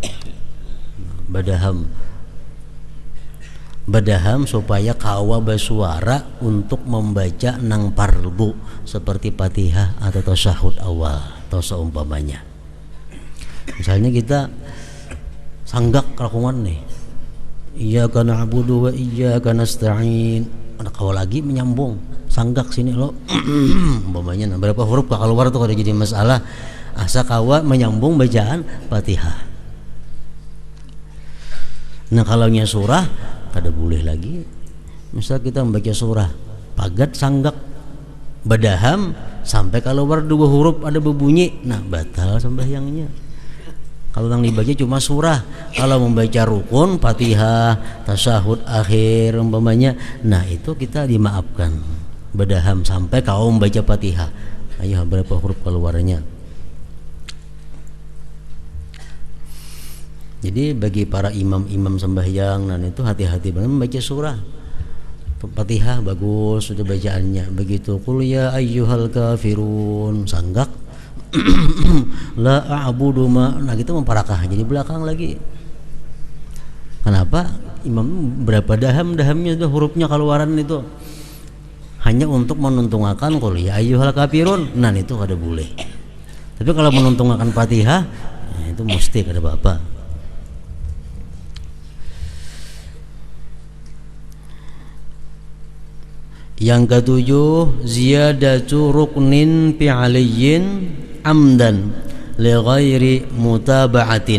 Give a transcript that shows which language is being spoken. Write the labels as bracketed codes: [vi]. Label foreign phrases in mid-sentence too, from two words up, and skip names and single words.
[bjn] supaya kawa bersuara untuk membaca nang parbu seperti Fatihah atau tasyahud awal atau seumpamanya. Misalnya kita sanggak kelakuan nih, [ar] إياك نعبد وإياك نستعين, [bjn] ada kawa lagi menyambung sanggak sini lo umpamanya. Nah, berapa huruf keluar tuh kalau jadi masalah, asa kawa menyambung bacaan Fatihah. Nah, kalau nya surah kada boleh lagi. Misal kita membaca surah pagat sanggak badaham sampai keluar dua huruf ada berbunyi, nah batal sembahyangnya. Kalau yang dibaca cuma surah, kalau membaca rukun Fatihah, tasyahud akhir umpamanya, nah itu kita dimaafkan badaham sampai kau membaca Fatihah. Ayo berapa huruf keluarnya. Jadi bagi para imam-imam sembahyang, nah itu hati-hati banget membaca surah. Fatihah bagus sudah bacaannya. [ar] Begitu قل يا أيها الكافرون sanggak لا أعبد ما, [bjn] nah gitu memparakah jadi belakang lagi. Kenapa? Imam berapa dahamnya itu hurufnya keluaran itu hanya untuk menuntungakan [ar] قل يا أيها الكافرون, [bjn] nah itu kada boleh. Tapi kalau menuntungakan Fatihah, nah itu mesti kada apa-apa. Yang ketujuh, [ar] زيادة ركن فعلي عمدا لغير متابعة.